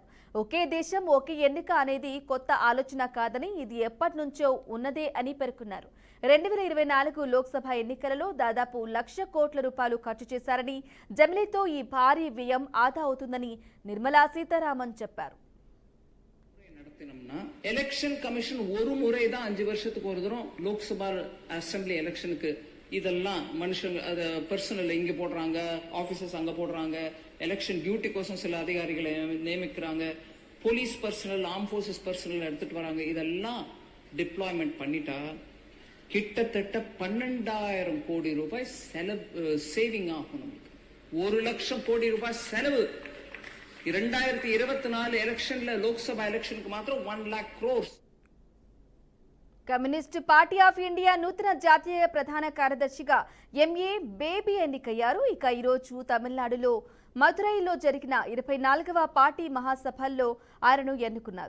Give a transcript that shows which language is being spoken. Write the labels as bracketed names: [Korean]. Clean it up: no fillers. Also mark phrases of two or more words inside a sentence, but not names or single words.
[Telugu] ఒకే దేశం ఒకే ఎన్నిక అనేది కొత్త ఆలోచన కాదని, ఇది ఎప్పటి నుంచో ఉన్నదే అని పేర్కొన్నారు. 2024 లోక్సభ ఎన్నికలలో దాదాపు 1,00,000 కోట్ల రూపాయలు ఖర్చు చేశారని, జమిలీతో ఈ భారీ వ్యయం ఆదా అవుతుందని నిర్మలా సీతారామన్ చెప్పారు. [English] election commission [Tamil] ஒரு முறை தான் 5 வருஷத்துக்கு ஒரு தரம் லோக்சபா [English] assembly election [Tamil] இதெல்லாம் மனுஷங்க பர்சனல் இங்க போடுறாங்க, ஆபீசர்ஸ் அங்க போடுறாங்க, [English] election duty [Tamil] கோசம் சில அதிகாரிகளை நியமிக்கிறாங்க, [English] police personnel, arm forces personnel [Tamil] எடுத்துட்டு வராங்க. இதெல்லாம் டிப்ளாய்மெண்ட் பண்ணிட்டா கிட்டத்தட்ட 12,000 கோடி ரூபாய் சேவிங் ஆகும். நமக்கு 1,00,000 கோடி ரூபாய் செலவு. [Telugu] 2024 ఎలక్షన్ల లోక్సభ ఎలక్షన్కు మాత్రం 1,00,000 crores. కమ్యూనిస్ట్ పార్టీ ఆఫ్ ఇండియా నూతన జాతీయ ప్రధాన కార్యదర్శిగా ఎంఏ బేబీ ఎన్నికయ్యారు. ఇక ఈరోజు తమిళనాడులో మదురైలో జరిగిన 24వ పార్టీ మహాసభల్లో ఆయనను ఎన్నుకున్నారు.